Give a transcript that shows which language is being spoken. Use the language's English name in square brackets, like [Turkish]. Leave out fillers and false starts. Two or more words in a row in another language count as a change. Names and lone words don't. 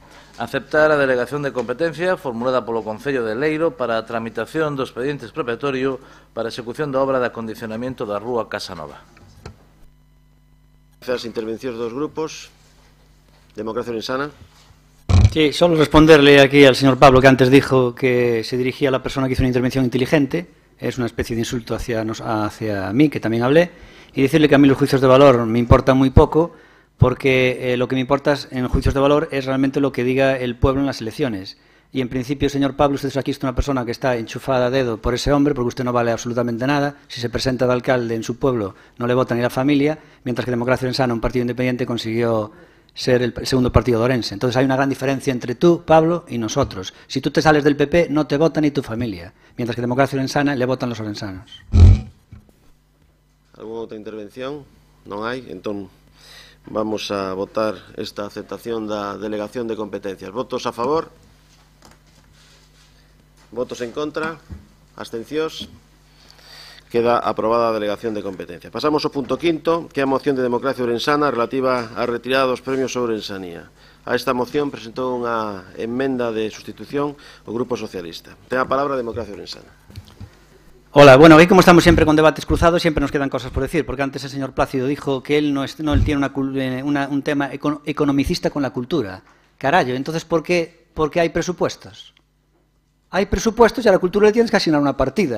[Galician] Aceptar a delegación de competencia formulada polo Concello de Leiro para a tramitación do expediente expropiatorio para a execución da obra de acondicionamento da rúa Casa Nova. As intervencións dos grupos. Democracia Orensana. [Spanish] Sí, solo responderle aquí al señor Pablo, que antes dijo que se dirigía a la persona que hizo una intervención inteligente. Es una especie de insulto hacia mí, que también hablé, y decirle que a mí los juicios de valor me importan muy poco, porque lo que me importa en juicios de valor es realmente lo que diga el pueblo en las elecciones. Y en principio, señor Pablo, usted es aquí una persona que está enchufada a dedo por ese hombre, porque usted no vale absolutamente nada. Si se presenta de alcalde en su pueblo, no le vota ni la familia, mientras que Democracia Orensana, un partido independiente, consiguió ser el segundo partido de Orense. Entonces hay una gran diferencia entre tú, Pablo, y nosotros. Si tú te sales del PP, no te vota ni tu familia, mientras que Democracia Orensana le votan los orensanos. ¿Alguna otra intervención? [Galician] Non hai, entón vamos a votar esta aceptación da delegación de competencias. Votos a favor? Votos en contra? Abstencións? Queda aprobada a delegación de competencia. Pasamos ao punto 5, que é a moción de Democracia Orensana relativa á retirada dos premios sobre Ourensanía. A esta moción presentou unha emenda de sustitución o Grupo Socialista. Ten a palabra a Democracia Orensana. [Spanish] Hola, bueno, hoy como estamos siempre con debates cruzados, siempre nos quedan cosas por decir, porque antes el señor Plácido dijo que él él tiene un tema economicista con la cultura. Carallo, entonces ¿por qué hay presupuestos? Hay presupuestos y a la cultura le tienes que asignar una partida.